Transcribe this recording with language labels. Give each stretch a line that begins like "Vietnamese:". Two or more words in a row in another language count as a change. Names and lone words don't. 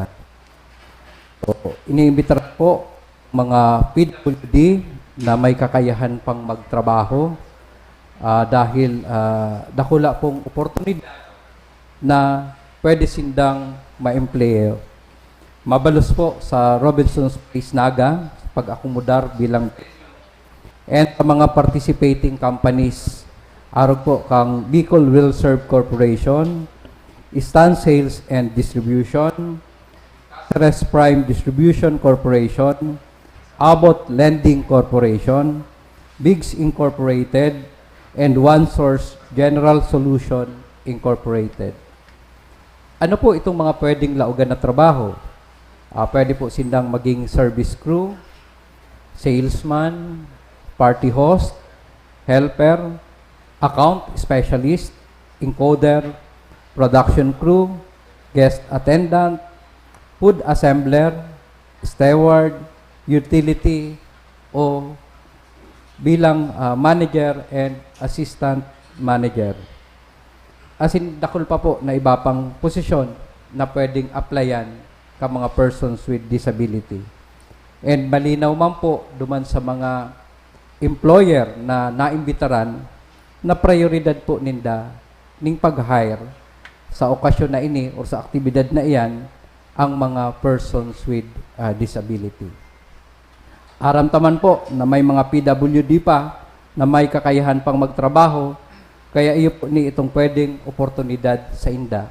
Bikol: So, iniimbitar po mga PWD na may kakayahan pang magtrabaho dahil dakula pong oportunidad na pwede sindang ma-employ. Mabalos po sa Robinson's Place, Naga pag-akomodar bilang and sa mga
English: participating companies,
Bikol: araw po kang Bicol Will Serve Corporation, Stan Sales and Distribution, Ceres Prime Distribution Corporation, Abbott Lending Corporation, Biggs Incorporated, and One Source General Solution Incorporated. Ano po itong mga pwedeng laugan na trabaho? Pwede po sindang maging
English: service crew, salesman, party host, helper, account specialist, encoder, production crew, guest attendant, food assembler, steward,
Bikol: utility, o bilang
English: manager and assistant manager.
Bikol: As in, dakol pa po na iba pang posisyon na pwedeng applyan ka mga
English: persons with disability.
Bikol: And malinaw man po duman sa mga employer na naimbitaran na prioridad po ninda ning pag-hire sa okasyon na ini o sa aktibidad na iyan ang mga
English: persons with disability.
Bikol: Aramtaman po na may mga PWD pa na may kakayahan pang magtrabaho, kaya iyo po ni itong pwedeng oportunidad sa inda.